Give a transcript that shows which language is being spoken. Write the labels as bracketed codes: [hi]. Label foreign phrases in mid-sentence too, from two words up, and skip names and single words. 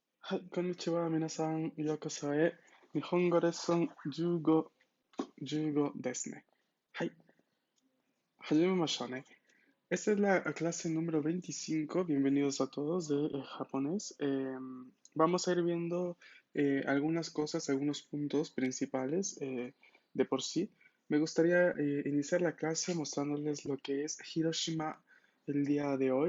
[ja] はい、こんにちは。皆さん、ようこそへ。日本語レッスン15ですね。はい、始めましょうね。 [es] Esta es la clase número 25. Bienvenidos a todos de japonés. Vamos a ir viendo algunas cosas, algunos puntos principales de por sí. Me gustaría iniciar la clase mostrándoles lo que es Hiroshima el día de hoy.